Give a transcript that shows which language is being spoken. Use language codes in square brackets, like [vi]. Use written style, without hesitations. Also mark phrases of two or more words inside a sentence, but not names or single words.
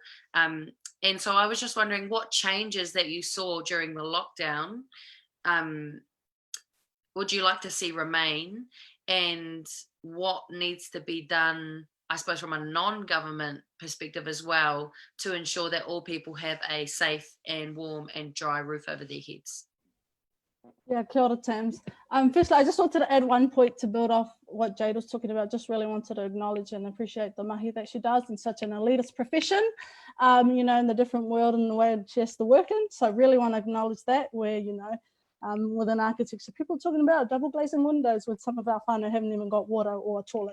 [en] And so I was just wondering what changes that you saw during the lockdown would you like to see remain, and what needs to be done, I suppose, from a non-government perspective as well, to ensure that all people have a safe and warm and dry roof over their heads. Yeah, [mi] kia ora, Tams. [en] Firstly, I just wanted to add one point to build off what Jade was talking about. Just really wanted to acknowledge and appreciate the mahi that she does in such an elitist profession, you know, in the different world and the way she has to work in. So I really want to acknowledge that, where, you know, within architecture, people are talking about double glazing windows when some of our whānau haven't even got water or a toilet.